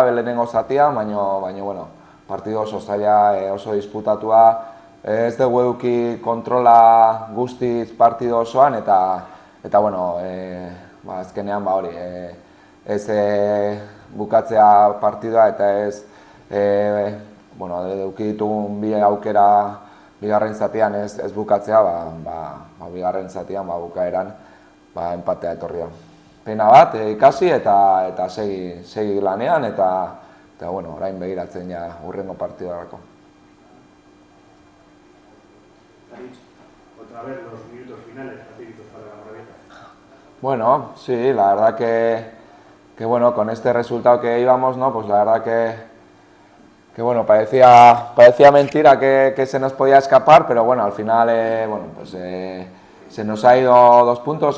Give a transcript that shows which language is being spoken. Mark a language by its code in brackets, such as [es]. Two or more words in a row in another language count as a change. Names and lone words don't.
[eu] lehenengo zatian, baina, bueno, partido oso zaila, oso disputatua, ez dugu eduki kontrola guztiz partido osoan, eta bueno, azkenean hori, ez bukatzea partidua eta ez, bueno, eduki ditugun bi aukera bigarren zatian ez bukatzea, bigarren zatian bukaeran empatea etorri da. Pena bat, ikasi eta segi lanean, eta bueno, orain begiratzen ja hurrengo partidarako. [es] Otra vez los minutos finales fatídicos para la Morevieta. Bueno, sí, la verdad que bueno, con este resultado que íbamos, ¿no? Pues la verdad que bueno, parecía mentira que se nos podía escapar, pero bueno, al final, bueno, pues se nos ha ido 2 puntos.